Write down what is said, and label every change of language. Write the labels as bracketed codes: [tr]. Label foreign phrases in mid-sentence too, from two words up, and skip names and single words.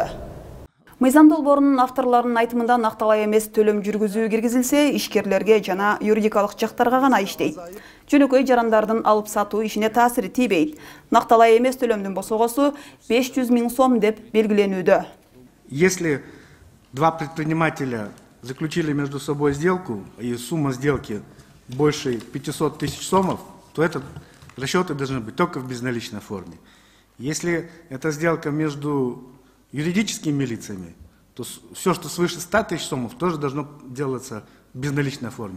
[ky] Мыйзам долбоорунун авторлорунун айтымында накталай эмес төлөм жүргүзүү киргизилсе, ишкерлерге жана юридикалык жактарга гана иштейт. Жөнөкөй жарандардын алып сатуу ишине таасири тийбейт. Накталай эмес төлөмдүн босогосу 500.000 сом деп белгиленүүдө. [ru] Если два предпринимателя заключили между собой сделку, и сумма сделки больше 500 000 сомов, то расчеты должны быть только в безналичной форме. Если это сделка между юридическими лицами, то все, что свыше 100 000 сомов, тоже должно делаться в безналичной форме.